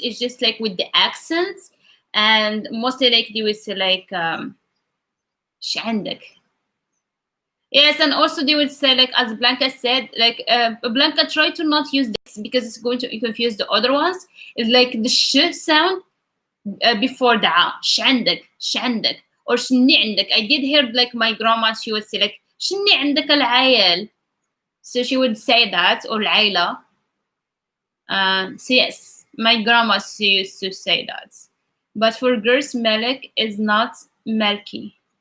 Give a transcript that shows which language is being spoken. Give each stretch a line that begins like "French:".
English: It's just like with the accents, and mostly like they would say like
Arabic: ش عندك.
English: Yes, and also they would say like as Blanca said, like Blanca try to not use this because it's going to confuse the other ones. It's like the sh sound before the a.
Arabic: ش عندك, ش عندك, or شني عندك.
English: I did hear like my grandma, she would say like
Arabic: شني عندك العيال.
English: So she would say that, or العيلة. So yes, my grandma used to say that. But for girls, Malik is not Melky.